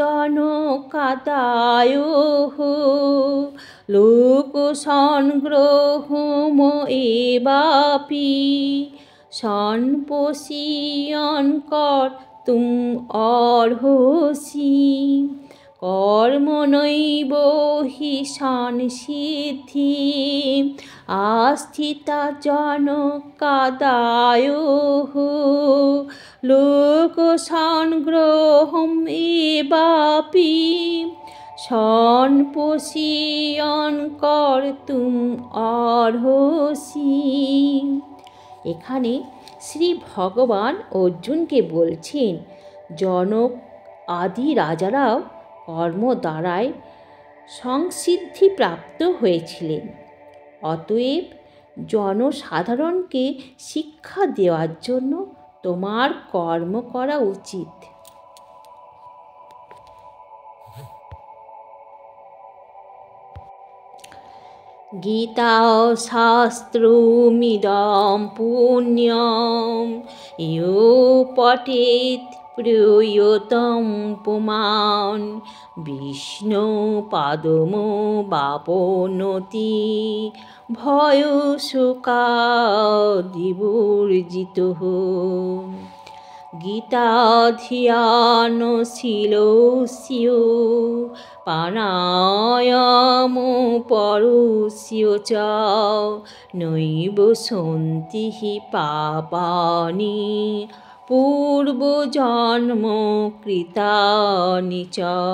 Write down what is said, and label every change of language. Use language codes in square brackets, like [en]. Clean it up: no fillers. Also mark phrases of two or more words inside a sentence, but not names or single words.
[sa] জনকাদায়োঃ লোকসংগ্রহমেবাপি সর্বস্বীয়ং কর্তুম অর্হসি কর্মণৈব হি সংসিদ্ধিম আস্থিতা জনকাদায়োঃ লোকসংগ্রহমেবাপি সর্বস্বীয়ং কর্তুম অর্হসি। [bn] এখানে শ্রী ভগবান অর্জুনকে বলছেন, জনক আদি রাজারাও কর্ম দ্বারাই সংসিদ্ধি প্রাপ্ত হয়েছিলেন। অতএব জনসাধারণকে শিক্ষা দেওয়ার জন্য তোমার কর্ম করা উচিত। [sa] গীতা শাস্ত্রমিদং পুণ্যম ইয়ো পঠেৎ প্রয়তং পুমান বিষ্ণু পাদমবাপনোতি ভয়শোকাদিবর্জিতঃ। গীতাধিয়ানশীলস্য প্রাণায়ামপরস্য চ নৈব সন্তি পাপানি পূর্বজন্মকৃতানি চ।